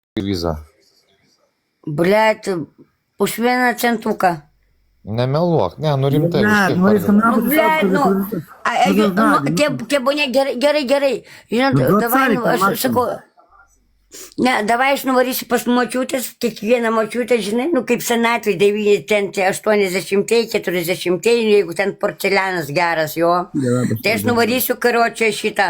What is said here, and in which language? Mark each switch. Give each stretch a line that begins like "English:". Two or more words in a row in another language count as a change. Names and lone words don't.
Russian: віза? Блядь,
Lithuanian: už vieną centuką. Nemeluok, ne, nu rimtai.
Russian: Блядь, ну если Ну, нахуй блядь, ну,
Lithuanian: gerai. Žinot, davai, nu, aš sakau, ne, davai aš nuvarysiu pas močiutės, kiekvieną močiutę, žinai, nu, kaip senatvai, 80-ieji, 40-ieji, jeigu ten porcelianas geras jo, tai aš nuvarysiu karočią šitą.